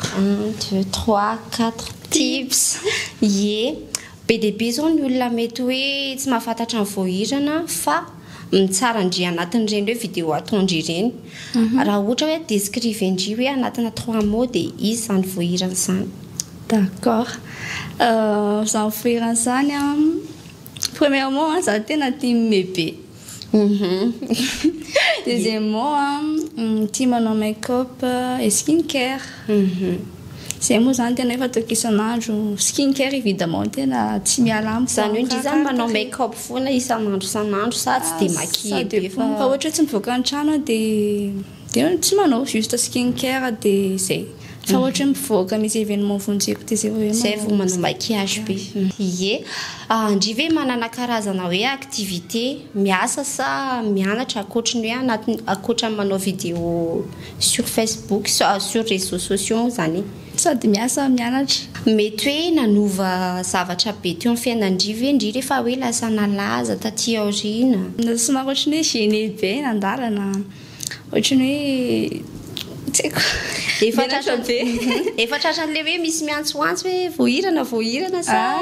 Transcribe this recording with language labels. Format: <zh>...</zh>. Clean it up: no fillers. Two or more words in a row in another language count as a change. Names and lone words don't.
<mg>1 2 3 4 tips ye be dia be zao ny olona mety hoe tsy mahafantatra ny voahirana fa mitsara ndry anatin'ireny hoe vidéo ataondry ireny raha ohatra hoe descrivendry hoe anatina 3 mots dia izy zany voahirana zany d'accord zany voahirana zany premièrement za tena tia mibebe deuxièmement tia manao make-up et skincare zay moa zany tena efa ataoko isan'andro skincare évidemment tena tsy miala amiko zany hoe ndry zany manao make-up foana isan'andro sa tsy dia maquille be fa ohatra tsy mivoaka ny trano dia tsy manao juste skincare dia zay fa ohatra mivoaka misy événement vonjeko dia zay vao manao maquillage be ye ndry ve manana karazana hoe activité miasa sa mianatra akoatrany hoe akoatrany manao vidéo</mg> <fr>sur Facebook sur réseaux sociaux</fr> <mg>zany sady miasa mianatra mety hoe nanova zavatra be teo amin'ny fiainandry ve ndry rehefa hoe lasa nalaza taty aoriana somary ohatrany hoe gêné be nandalana ohatrany hoe efa tratran'le hoe misy miantsoantso hoe voahirana sa</mg>